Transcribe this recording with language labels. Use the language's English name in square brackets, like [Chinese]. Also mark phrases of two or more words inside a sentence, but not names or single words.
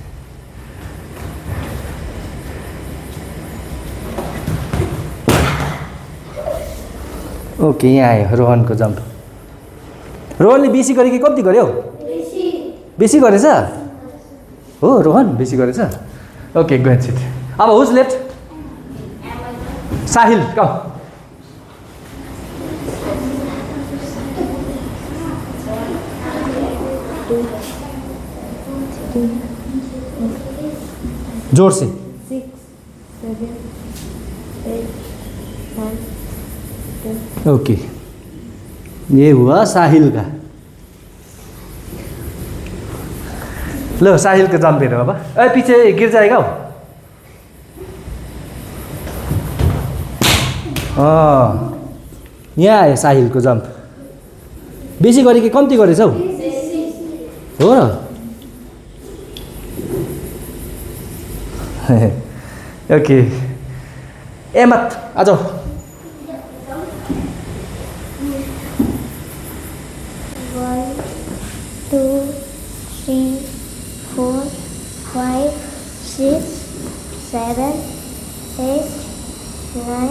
[Nepali] ओके यहाँ आयो रोहनको जम्प रोहनले बेसी गरे कि कति गर्यो बेसी गरेछ हो रोहन बेसी गरेछ [English] okay go and sit [Nepali] अब [English] who's left [Nepali] साहिल कम [Hindi] जोर से [Nepali] 6 7 8 9 [Hindi] ओके ये हुआ साहिल का लो साहिल का जम्प हेरौँ अब ए पीछे गिर जाएगा [Nepali] हो यहाँ आयो साहिलको जम्प बेसी गरे कि कम्ती गरेछ हौ हो र [Hindi] ओके ए मत आ जाओ 1 2 3 4 5 6 7 8 9